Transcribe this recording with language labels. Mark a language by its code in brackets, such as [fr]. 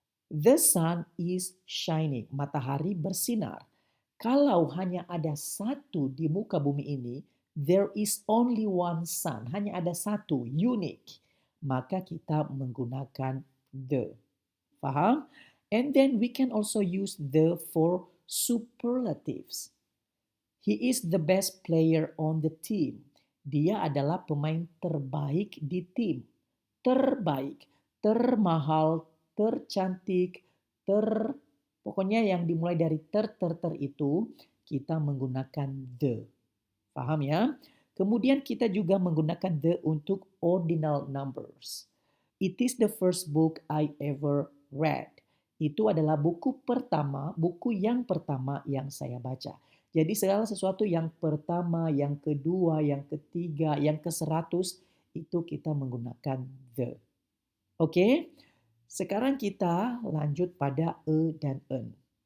[en] The sun is shining. [id] Matahari bersinar. Kalau hanya ada satu di muka bumi ini, [en] there is only one sun. [id] Hanya ada satu, unique. Maka kita menggunakan the. Paham? [en] And then we can also use the for superlatives. He is the best player on the team. [id] Dia adalah pemain terbaik di tim. Terbaik, termahal, tercantik, pokoknya yang dimulai dari ter itu kita menggunakan the. Paham ya? Kemudian kita juga menggunakan the untuk ordinal numbers. [en] It is the first book I ever read. [id] Itu adalah buku yang pertama yang saya baca. Jadi segala sesuatu yang pertama, yang kedua, yang ketiga, yang ke-100 itu kita menggunakan the. Oke? Sekarang kita lanjut pada e dan en.